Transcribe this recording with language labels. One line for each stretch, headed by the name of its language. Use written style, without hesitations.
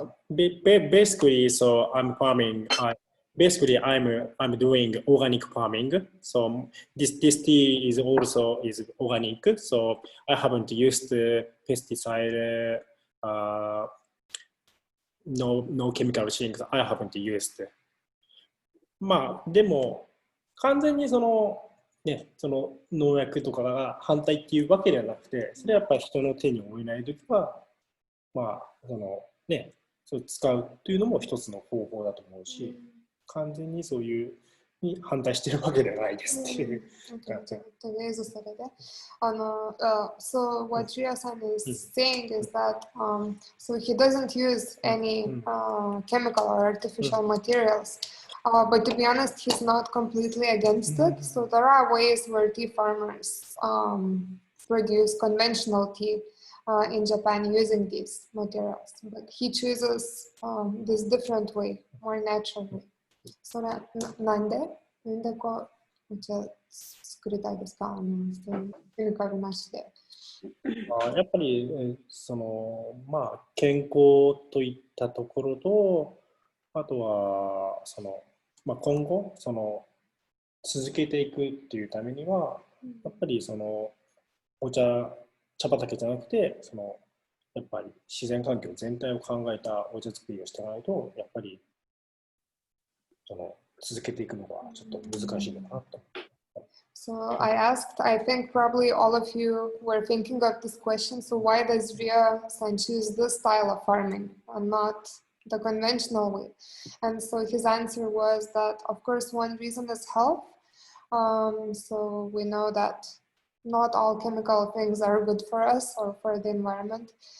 English: Basically, so I'm farming. Basically, I'm doing organic farming. So this tea is also organic. So I haven't used pesticide, no chemical things. I haven't used.
Japanese: まあでも完全にその農薬とかが反対っていうわけではなくて、それはやっぱり人の手に負えないときはまあそう使うというのも一つの方法だと思うし、完全にそういうに反対してるわけではないですっていう感じ。
English: So what Ria-san is saying is that so he doesn't use any chemical or artificial materials. But to be honest, he's not completely against it. So there are ways where tea farmers produce conventional tea in Japan using these materials. But he chooses this different way, more natural way.
Japanese: Soなんでこうお茶作りたいですか？ケミカルなしで。やっぱりそのまあ健康といったところと、あとはそのまあ今後その続けていくっていうためにはやっぱりその茶畑じゃなくてそのやっぱり自然環境全体を考えたお茶作りをしていかないとやっぱりその続けていくのがちょっと難しいのかなと。
English: So I asked, I think probably all of you were thinking of this question. So why does Ria-san choose this style of farming and not the conventional way? And so his answer was that, of course, one reason is health. So we know that not all chemical things are good for us or for the environment.